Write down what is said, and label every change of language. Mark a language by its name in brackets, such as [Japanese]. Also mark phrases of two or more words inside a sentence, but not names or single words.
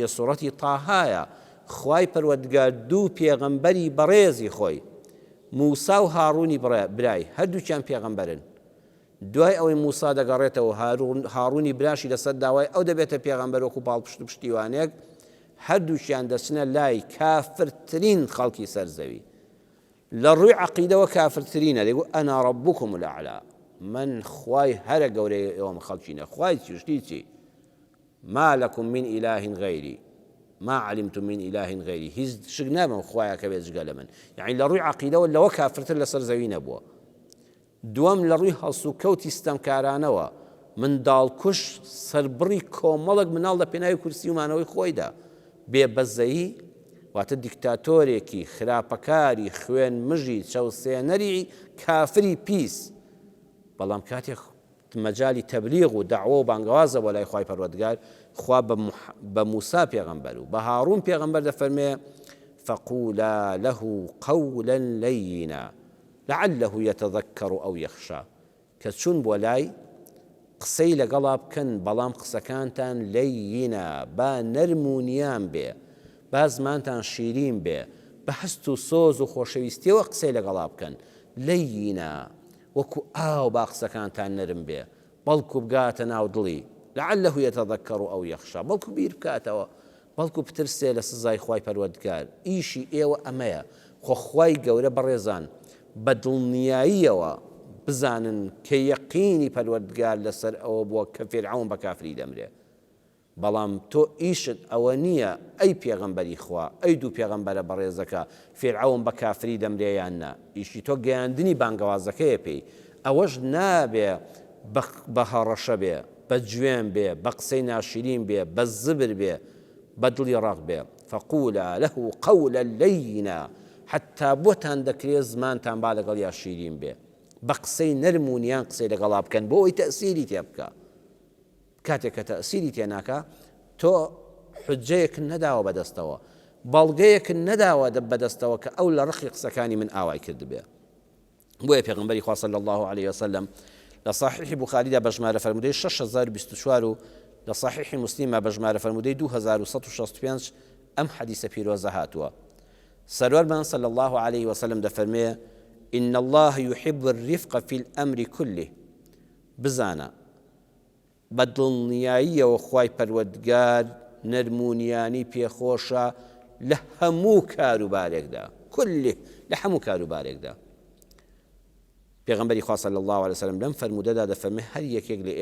[Central Kurdish] سوڕەتی تاهایە خوای پەروەردگار دوو پێغەمبەری بەڕێزی خۆی موسا و هاڕوونی برای هەردووکیان پێغەمبەرن دوای ئەوەی موسا دەگەڕێتەوە هاڕوونی براشی لەسەر داوای ئەو دەبێتە پێغەمبەر وەکو باڵپشت و پشتیوانێک هەردووکیان دەچنە لای کافرترین خەڵکی سەرزەوی لە ڕووی عەقیدەوە کافرترینە دەیگو [Arabic] ئەنا ڕەبوکم الأعلا [Central Kurdish] من خوای هەرە گەورەی ئێوەم خەڵکینە خوای چی چی [Arabic] ما لەکم من ئیلاهین غەیری ما علمتم من إله غيري [Central Kurdish] هیچ شک نابم خوایە کە بێت جگە لە من یعنی لە ڕووی عەقیدەوە لەوە کافرتر لەسەر زەوی نەبووە دووەم لە ڕووی هەڵس و کەوتی ستەمکارانەوە منداڵکوش سەربڕی کۆمەڵک مناڵ لە پێناوی کورسی و مانەوەی خۆیدا بێبەزەیی واتە دیکتاتۆرێکی خراپەکاری خوێن مژی چەوسێنەری کافری پیس بەڵام کاتێک مەجای تەبلیغ و دەعوە و بانگەوازە بۆ لای خوای پەروەردگار خوا بە موسا پێغەمبەر و بە هاڕون پێغەمبەر دەفەرمێ [Arabic] فقولا له قولا لينا لعله يتذكر أو يخشى [Central Kurdish] کە چوون بۆ لای قسەی لەگەڵا بکەن بەڵام قسەکانتان لەیینا با نەرمونیان بێ با زمانتان شیرین بێ بە هەست و سۆز و خۆشەویستیەوە قسەی لەگەڵا بکەن لەیینا وەکو ئاو با قسەکانتان نەرم بێ بەڵکو بگاتە ناو دڵی لعله [Arabic] يتذكر أو يخشى [Central Kurdish] بەڵکو بیر بکاتەوە بەڵکو بترسێ لە سزای خوای پەروەردگار ئیشی ئێوە ئەمەیە خۆ خوای گەورە بەڕێزان بە دڵنیاییەوە بزانن کە یەقینی پەروەردگار لەسەر ئەوە بووە کە فیرعەون بە کافری دەمرێ بەڵام تۆ ئیشت ئەوە نییە ئەی پێغەمبەری خوا ئەی دوو پێغەمبەرە بەڕێزەکە فیرعەون بە کافری دەمرێ یان نا ئیشی تۆ گەیاندنی بانگەوازەکەیە پێی ئەوەش نابێ بە هەڕەشە بێ بە جوێن بێ بە قسەی ناشرین بێ بە زبر بێ بە دڵی ڕاق بێ [Arabic] فقولا له قولا لينا [Central Kurdish] حتا بۆتان دەکرێت زمانتان با لەگەڵ یا شیرین بێ بە قسەی نەرمونیان قسەی لەگەڵا بکەن بۆ ئەوی تەئسیری تێ بکە کاتێک کە تەئسیری تێ ناکە تۆ حجەیەک نەداوە بەدەستەوە بەڵگەیەک نەداوە بەدەستەوە کە ئەو لە ڕقی قسەکانی من ئاوای کرد بێ بۆیە پێغەمبەری خوا [Arabic] صلی الله عليه وسلم [Central Kurdish] لە صحیحی بوخاریدا بە ژمارە فەرموودەی 6024 و لە صحیحی مسلیمە بە ژمارە فەرموودەی 2165 ئەم حەدیسە پیرۆزە هاتووە سەروەرمان [Arabic] صلی الله عليه وسلم [Central Kurdish] دەفەرمێ [Arabic] إن الله يحب الرفق في الأمر كله [Central Kurdish] بزانە بەدڵنیاییەوە خوای پەروەردگار نەرمونیانی پێخۆشە لە هەموو کاروبارێکدا كله لە هەموو کاروبارێکدا پێغەمبەری خوا [Arabic] صلی الله عليه وسلم [Central Kurdish] لەم فەرموودەدا دەفەرمێ هەر یەکێک لە